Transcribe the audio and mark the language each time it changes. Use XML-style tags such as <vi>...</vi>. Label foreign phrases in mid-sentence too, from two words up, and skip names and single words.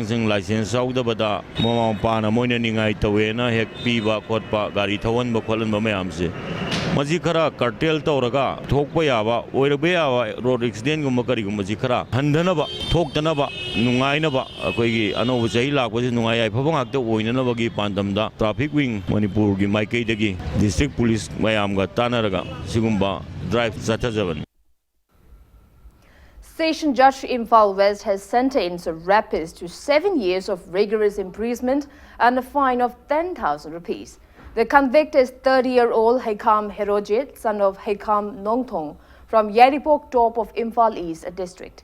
<mni>sing license saudabada mama pana moina ningai tawena hek piba khotpa gari thawan ba kholan ba mayam se maji khara cartel tawraga thokpa yawa oirabe yawa</mni> <en>road accident</en> <mni>gum kari gum maji khara handana thoktanaba nungainaba akoigi anobu chahi lakpasi nungai ai phawang akta oinanaba gi pandamda</mni> <en>traffic wing</en> <mni>manipur gi maikai dagi</mni> <en>district police</en> <mni>mayamga tanaraga sigumba drive chatajaban.</mni> <en>Station Judge Imphal West has sentenced a rapist to 7 years of rigorous imprisonment and a fine of 10,000 rupees. The convict is 30-year-old Haikam Herojit, son of Haikam Nongthong, from Yaripok top of Imphal East district.</en>